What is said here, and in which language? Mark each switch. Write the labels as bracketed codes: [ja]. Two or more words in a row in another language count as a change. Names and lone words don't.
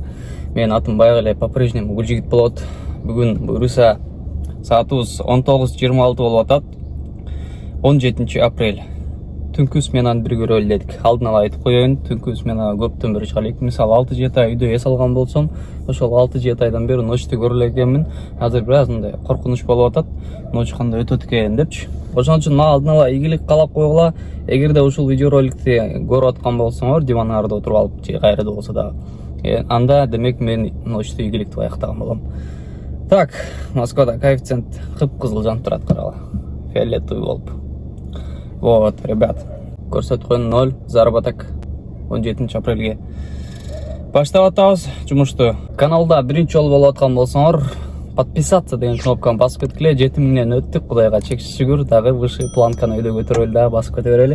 [ky] Мен атым баягы эле по-прежнему Гүлжигит болот. Бүгүн буюрса саатыбыз 19:26 болуп атат. 17 апрель. Түнкү сменаны бир көрөлү дедик. Алдын ала айтып коеюн, түнкү смена көптөн бери чыга элек. Мисалы 6-7 ай үйдө эс алган болсом, ошол 6-7 айдан бери ночты көрө элекмин. Азыр бир аз мындай коркунуч болуп атат. Ноч кандай өтөт экен депчи. Ошон үчүн мага алдын ала ийгилик каалап койгула. Эгерде ушул видеороликти көрүп аткан болсоңор, диваныңарда отуруп алып же кайрада болсо да, анда демек мен ночты ийгиликти аяктаган болом. Так, Москвада коэффициент кып-кызыл жанып турат, карагыла. Фиолетовый болуп. [ru] Вот, ребят, [ky] көрсөткөн 0 заработок 17 апрелге баштап атабыз жумушту. Каналда биринчи жолу болуп аткан болсоңор, подписаться деген кнопканы басып кеткиле. 7000ден өттүк, кудайга чексиз шүгүр. Дагы [ru] выше планканы [ky] үйдө көтөрөлү, дагы басып кете берели.